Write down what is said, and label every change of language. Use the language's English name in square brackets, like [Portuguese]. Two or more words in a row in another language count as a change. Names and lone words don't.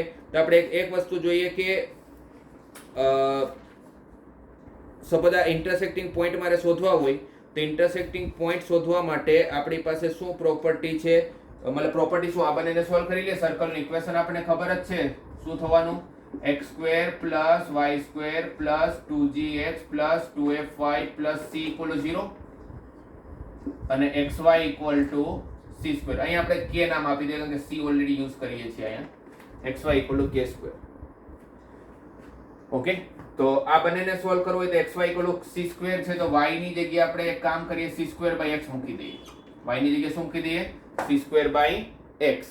[Gujarati] તો આપણે એક વસ્તુ જોઈએ કે સપોઝ આ [English] intersecting point [Gujarati] મારે શોધવા હોય તો [English] intersecting point [Gujarati] શોધવા માટે આપણી પાસે શું પ્રોપર્ટી છે? મતલબ પ્રોપર્ટી શું? આ બંનેને સોલ્વ કરી લે. સર્કલનું ઇક્વેશન આપણને ખબર જ છે શું થવાનું? [English] x² plus y² plus 2gx plus 2fy plus c equal to 0 અને xy equal to c square. [Gujarati] અહીં આપણે k નામ આપી દઈએ કારણ કે c [English] already use [Gujarati] કરીએ છીએ અહીંયા. [English] xy equal to k square. [Gujarati] ઓકે, તો આ બંનેને સોલ્વ કરવું હોય તો [English] xy equal to c square [Gujarati] છે, તો y ની જગ્યાએ આપણે એક કામ કરીએ, [English] c square by x [Gujarati] મૂકી દઈએ. y ની જગ્યાએ શું મૂકી દઈએ? [English] c square by x.